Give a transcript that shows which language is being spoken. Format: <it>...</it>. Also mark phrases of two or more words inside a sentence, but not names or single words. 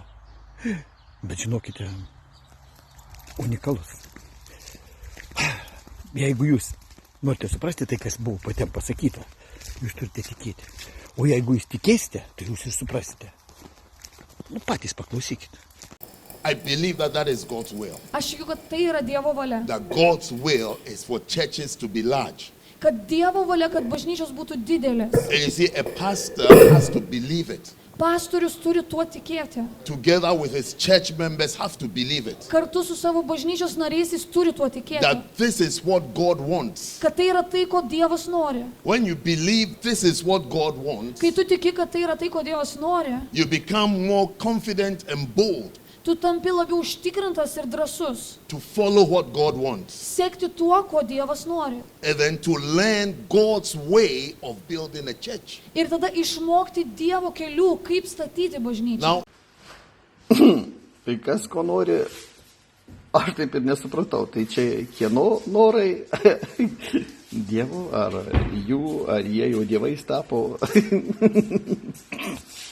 <lt>Bet žinokite, unikalus. Jeigu jūs norite suprasti tai, kas buvo patiem pasakyta, jūs turite tikėti. O jeigu jūs tikėsite, tai jūs ir suprasite. Patys paklausykite.</lt> <en>I believe that is God's will.</en> <lt>Aš tikiu, kad tai yra Dievo valia.</lt> <en>That God's will is for churches to be large.</en> <lt>Kad Dievo valia, kad bažnyčios būtų didelės.</lt> <en>And you see, a pastor has to believe it.</en> <lt>Pastorius turi tuo tikėti.</lt> <en>Together with his church members have to believe it.</en> <lt>Kartu su savo bažnyčios nariais jis turi tuo tikėti.</lt> <en>That this is what God wants.</en> <lt>Kad tai yra tai, ko Dievas nori.</lt> <en>When you believe this is what God wants,</en> <lt>Kai tu tiki, kad tai yra tai, ko Dievas nori,</lt> <en>you become more confident and bold</en> <lt>tu tampi labiau užtikrintas ir drąsus.</lt> <en>to follow what God wants.</en> <lt>Sekti tuo, ko Dievas nori.</lt> <en>And then to learn God's way of building a church.</en> <lt>Ir tada išmokti Dievo kelių, kaip statyti bažnyčią.</lt> <en>Now,</en> <lt>Tai kas ko nori, aš taip ir nesupratau. Tai čia kieno norai? Dievo, ar jų, ar jie jau dievais tapo?</lt>